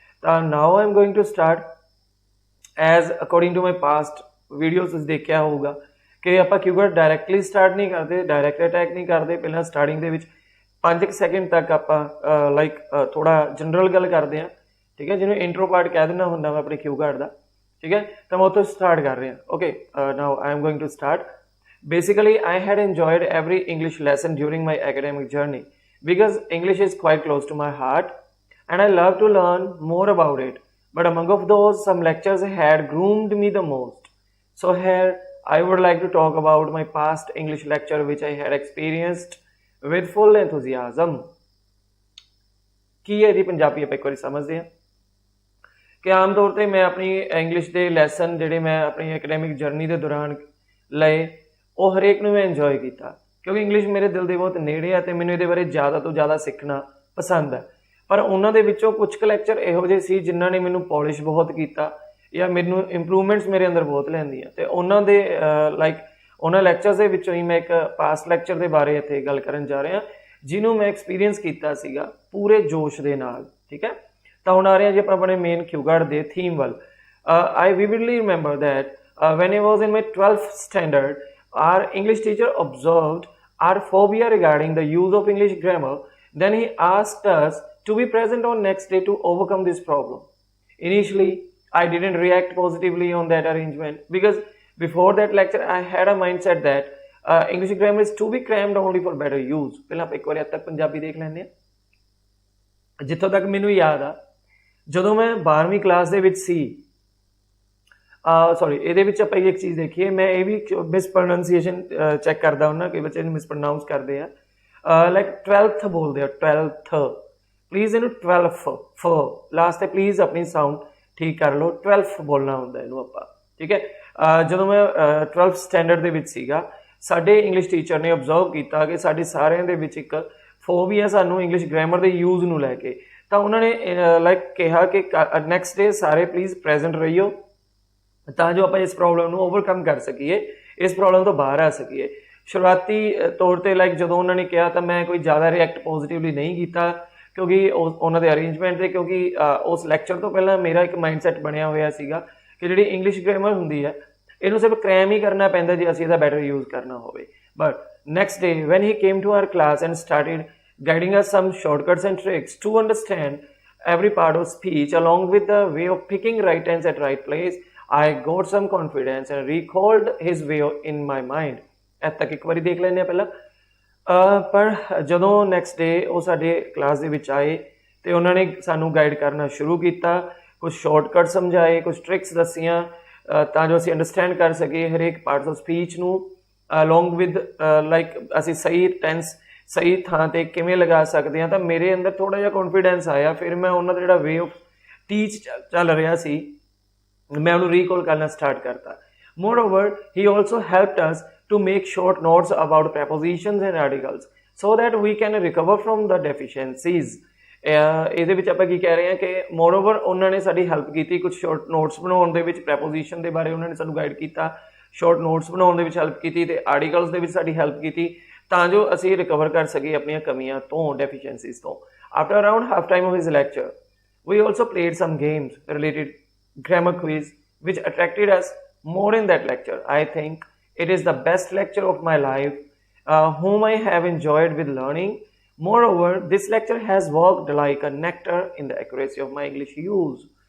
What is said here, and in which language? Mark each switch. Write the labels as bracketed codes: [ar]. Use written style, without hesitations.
[pa] ਤਾਂ [en] now I am going to start as according to my past videos [pa] ਤੁਸੀਂ ਦੇਖਿਆ ਹੋਊਗਾ ਕਿ ਆਪਾਂ ਕਿਉਂਕਿ ਡਾਇਰੈਕਟਲੀ ਸਟਾਰਟ ਨਹੀਂ ਕਰਦੇ, ਡਾਇਰੈਕਟ ਅਟੈਕ ਨਹੀਂ ਕਰਦੇ। ਪਹਿਲਾਂ ਸਟਾਰਟਿੰਗ ਦੇ ਵਿੱਚ 5 ਸੈਕਿੰਡ ਤੱਕ ਆਪਾਂ ਲਾਈਕ ਥੋੜ੍ਹਾ ਜਨਰਲ ਗੱਲ ਕਰਦੇ ਹਾਂ, ਠੀਕ ਹੈ, ਜਿਹਨੂੰ ਇੰਟਰੋ ਪਾਰਟ ਕਹਿ ਦਿੰਦਾ ਹੁੰਦਾ ਮੈਂ ਆਪਣੇ ਕਿਊ ਕਾਰਡ ਦਾ, ਠੀਕ ਹੈ। ਤਾਂ ਮੈਂ ਉੱਥੋਂ ਸਟਾਰਟ ਕਰ ਰਿਹਾ। [en] Okay, now I am going to start. Basically, I had enjoyed every English lesson during my academic journey because English is quite close to my heart and I love to learn more about it. But among of those, some lectures had groomed me the most. So here, I would like to talk about my past English lecture which I had experienced with full enthusiasm. [pa] ਕੀ ਹੈ ਇਹਦੀ ਪੰਜਾਬੀ ਆਪਾਂ ਇੱਕ ਵਾਰੀ ਸਮਝਦੇ ਹਾਂ ਕਿ ਆਮ ਤੌਰ 'ਤੇ ਮੈਂ ਆਪਣੀ ਇੰਗਲਿਸ਼ ਦੇ ਲੈਸਨ ਜਿਹੜੇ ਮੈਂ ਆਪਣੀ ਐਕੈਡੈਮਿਕ ਜਰਨੀ ਦੇ ਦੌਰਾਨ ਲਏ ਉਹ ਹਰੇਕ ਨੂੰ ਮੈਂ ਇੰਜੋਏ ਕੀਤਾ, ਕਿਉਂਕਿ ਇੰਗਲਿਸ਼ ਮੇਰੇ ਦਿਲ ਦੇ ਬਹੁਤ ਨੇੜੇ ਆ ਅਤੇ ਮੈਨੂੰ ਇਹਦੇ ਬਾਰੇ ਜ਼ਿਆਦਾ ਤੋਂ ਜ਼ਿਆਦਾ ਸਿੱਖਣਾ ਪਸੰਦ ਹੈ। ਪਰ ਉਹਨਾਂ ਦੇ ਵਿੱਚੋਂ ਕੁਝ ਕੁ ਲੈਕਚਰ ਇਹੋ ਜਿਹੇ ਸੀ ਜਿਨ੍ਹਾਂ ਨੇ ਮੈਨੂੰ ਪੋਲਿਸ਼ ਬਹੁਤ ਕੀਤਾ ਜਾਂ ਮੈਨੂੰ ਇੰਪਰੂਵਮੈਂਟਸ ਮੇਰੇ ਅੰਦਰ ਬਹੁਤ ਲਿਆਂਦੀਆਂ, ਅਤੇ ਉਹਨਾਂ ਦੇ ਲਾਈਕ ਉਹਨਾਂ ਲੈਕਚਰਸ ਦੇ ਵਿੱਚੋਂ ਹੀ ਮੈਂ ਇੱਕ ਪਾਸਟ ਲੈਕਚਰ ਦੇ ਬਾਰੇ ਇੱਥੇ ਗੱਲ ਕਰਨ ਜਾ ਰਿਹਾ ਜਿਹਨੂੰ ਮੈਂ ਐਕਸਪੀਰੀਅੰਸ ਕੀਤਾ ਸੀਗਾ ਪੂਰੇ ਜੋਸ਼ ਦੇ ਨਾਲ, ਠੀਕ ਹੈ। ਤਾਂ ਹੁਣ ਆ ਰਹੇ ਹਾਂ ਜੀ ਆਪਾਂ ਆਪਣੇ ਮੇਨ ਕਿਊ ਕਾਰਡ ਦੇ ਥੀਮ ਵੱਲ। [en] I vividly remember that when I was in my 12th standard, our English teacher observed our phobia regarding the use of English grammar. Then he asked us to be present on next day to overcome this problem. Initially, I didn't react positively on that arrangement because before that lecture, I had a mindset that English grammar is to be crammed only for better use. [pa] ਪਹਿਲਾਂ ਆਪਾਂ ਇੱਕ ਵਾਰੀ ਅੱਜ ਤੱਕ ਪੰਜਾਬੀ ਦੇਖ ਲੈਂਦੇ ਹਾਂ। ਜਿੱਥੋਂ ਤੱਕ ਮੈਨੂੰ ਯਾਦ ਆ, ਜਦੋਂ ਮੈਂ 12ਵੀਂ ਕਲਾਸ ਦੇ ਵਿੱਚ ਸੀ, ਸੌਰੀ ਇਹਦੇ ਵਿੱਚ ਆਪਾਂ ਇੱਕ ਚੀਜ਼ ਦੇਖੀਏ, ਮੈਂ ਇਹ ਵੀ ਮਿਸਪ੍ਰੋਨਾਂਸੀਏਸ਼ਨ ਚੈੱਕ ਕਰਦਾ ਹੁੰਦਾ, ਕਈ ਬੱਚੇ ਇਹਨੂੰ ਮਿਸਪ੍ਰੋਨਾਊਂਸ ਕਰਦੇ ਆ, ਲਾਈਕ 12th ਬੋਲਦੇ ਆ, 12th। ਪਲੀਜ਼ ਇਹਨੂੰ 12 ਲਾਸਟ 'ਤੇ ਪਲੀਜ਼ ਆਪਣੀ ਸਾਊਂਡ ਠੀਕ ਕਰ ਲਓ, 12 ਬੋਲਣਾ ਹੁੰਦਾ ਇਹਨੂੰ ਆਪਾਂ, ਠੀਕ ਹੈ। ਜਦੋਂ ਮੈਂ 12th ਸਟੈਂਡਰਡ ਦੇ ਵਿੱਚ ਸੀਗਾ, ਸਾਡੇ ਇੰਗਲਿਸ਼ ਟੀਚਰ ਨੇ ਓਬਜ਼ਰਵ ਕੀਤਾ ਕਿ ਸਾਡੇ ਸਾਰਿਆਂ ਦੇ ਵਿੱਚ ਇੱਕ ਫੋਬੀਆ ਸਾਨੂੰ ਇੰਗਲਿਸ਼ ਗ੍ਰਾਮਰ ਦੇ ਯੂਜ਼ ਨੂੰ ਲੈ ਕੇ। ਤਾਂ ਉਹਨਾਂ ਨੇ ਲਾਈਕ ਕਿਹਾ ਕਿ ਨੈਕਸਟ ਡੇ ਸਾਰੇ ਪਲੀਜ਼ ਪ੍ਰੈਜ਼ੈਂਟ ਰਹੀਓ ਤਾਂ ਜੋ ਆਪਾਂ ਇਸ ਪ੍ਰੋਬਲਮ ਨੂੰ ਓਵਰਕਮ ਕਰ ਸਕੀਏ, ਇਸ ਪ੍ਰੋਬਲਮ ਤੋਂ ਬਾਹਰ ਆ ਸਕੀਏ। ਸ਼ੁਰੂਆਤੀ ਤੌਰ 'ਤੇ ਲਾਈਕ ਜਦੋਂ ਉਹਨਾਂ ਨੇ ਕਿਹਾ ਤਾਂ ਮੈਂ ਕੋਈ ਜ਼ਿਆਦਾ ਰਿਐਕਟ ਪੋਜ਼ੀਟਿਵਲੀ ਨਹੀਂ ਕੀਤਾ, ਕਿਉਂਕਿ ਉਹਨਾਂ ਦੇ ਅਰੇਂਜਮੈਂਟ 'ਤੇ, ਕਿਉਂਕਿ ਉਸ ਲੈਕਚਰ ਤੋਂ ਪਹਿਲਾਂ ਮੇਰਾ ਇੱਕ ਮਾਈਂਡਸੈਟ ਬਣਿਆ ਹੋਇਆ ਸੀਗਾ ਕਿ ਜਿਹੜੀ ਇੰਗਲਿਸ਼ ਗ੍ਰਾਮਰ ਹੁੰਦੀ ਹੈ ਇਹਨੂੰ ਸਿਰਫ ਕ੍ਰੈਮ ਹੀ ਕਰਨਾ ਪੈਂਦਾ ਜੇ ਅਸੀਂ ਇਹਦਾ ਬੈਟਰ ਯੂਜ਼ ਕਰਨਾ ਹੋਵੇ। [en] But next day when he came to our class and started guiding us some shortcuts and tricks to understand every part of speech along with the way of picking right tense at right place, I got some confidence and recalled his way in my mind। [pa] ਇੱਥੇ ਤੱਕ ਇੱਕ ਵਾਰੀ ਦੇਖ ਲੈਂਦੇ ਹਾਂ ਪਹਿਲਾਂ। ਪਰ ਜਦੋਂ ਨੈਕਸਟ ਡੇ ਉਹ ਸਾਡੇ ਕਲਾਸ ਦੇ ਵਿੱਚ ਆਏ ਤੇ ਉਹਨਾਂ ਨੇ ਸਾਨੂੰ ਗਾਈਡ ਕਰਨਾ ਸ਼ੁਰੂ ਕੀਤਾ, ਕੁਝ ਸ਼ਾਰਟਕਟ ਸਮਝਾਏ, ਕੁਝ ਟ੍ਰਿਕਸ ਦੱਸੀਆਂ ਤਾਂ ਜੋ ਅਸੀਂ ਅੰਡਰਸਟੈਂਡ ਕਰ ਸਕੀਏ ਹਰੇਕ ਪਾਰਟਸ ਆਫ ਸਪੀਚ ਨੂੰ, ਅਲੋਂਗ ਵਿਦ ਲਾਈਕ ਅਸੀਂ ਸਹੀ ਟੈਂਸ ਸਹੀ ਥਾਂ 'ਤੇ ਕਿਵੇਂ ਲਗਾ ਸਕਦੇ ਹਾਂ। ਤਾਂ ਮੇਰੇ ਅੰਦਰ ਥੋੜ੍ਹਾ ਜਿਹਾ ਕੌਨਫੀਡੈਂਸ ਆਇਆ। ਫਿਰ ਮੈਂ ਉਹਨਾਂ ਦਾ ਜਿਹੜਾ ਵੇ ਆਫ ਟੀਚ ਚੱਲ ਰਿਹਾ ਸੀ ਮੈਂ ਉਹਨੂੰ ਰੀਕਾਲ ਕਰਨਾ ਸਟਾਰਟ ਕਰਤਾ। [en] Moreover he also helped us to make short notes about prepositions and articles so that we can recover from the deficiencies। [pa] ਇਹਦੇ ਵਿੱਚ ਆਪਾਂ ਕੀ ਕਹਿ ਰਹੇ ਹਾਂ ਕਿ ਮੋਰਓਵਰ ਉਹਨਾਂ ਨੇ ਸਾਡੀ ਹੈਲਪ ਕੀਤੀ ਕੁਝ ਸ਼ਾਰਟ ਨੋਟਸ ਬਣਾਉਣ ਦੇ ਵਿੱਚ, ਪ੍ਰੈਪੋਜੀਸ਼ਨ ਦੇ ਬਾਰੇ ਉਹਨਾਂ ਨੇ ਸਾਨੂੰ ਗਾਈਡ ਕੀਤਾ, ਸ਼ਾਰਟ ਨੋਟਸ ਬਣਾਉਣ ਦੇ ਵਿੱਚ ਹੈਲਪ ਕੀਤੀ ਤੇ ਆਰਟੀਕਲਸ ਦੇ ਵਿੱਚ ਸਾਡੀ ਹੈਲਪ ਕੀਤੀ ਤਾਂ ਜੋ ਅਸੀਂ ਰਿਕਵਰ ਕਰ ਸਕੀਏ ਆਪਣੀਆਂ ਕਮੀਆਂ ਤੋਂ, ਡੈਫੀਸ਼ੀਐਂਸੀਜ਼ ਤੋਂ। [en] After around half time of his lecture we also played some games related grammar quiz which attracted us more in that lecture। I think it is the best lecture of my life, whom I have enjoyed with learning। Moreover, this lecture has worked like a nectar in the accuracy of my English use।